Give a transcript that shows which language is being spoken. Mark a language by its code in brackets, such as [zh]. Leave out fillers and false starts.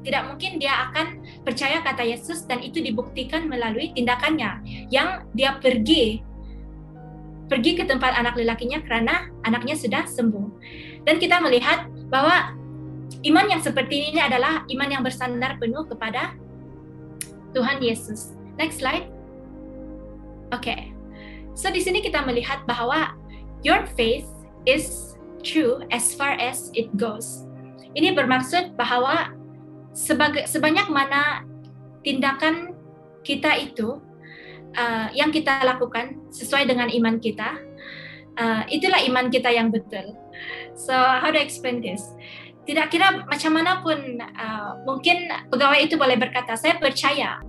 [id] Tidak mungkin dia akan percaya kata Yesus dan itu dibuktikan melalui tindakannya yang dia pergi ke tempat anak lelakinya karena anaknya sudah sembuh. Dan kita melihat bahwa iman yang seperti ini adalah iman yang bersandar penuh kepada Tuhan Yesus. [en] Next slide. Oke. So [id] di sini kita melihat bahwa [en] your faith is true as far as it goes. [id] Ini bermaksud bahwa sebanyak mana tindakan kita itu yang kita lakukan sesuai dengan iman kita, itulah iman kita yang betul. [en] So how to explain this? [id] Tidak kira macam mana pun mungkin pegawai itu boleh berkata, saya percaya.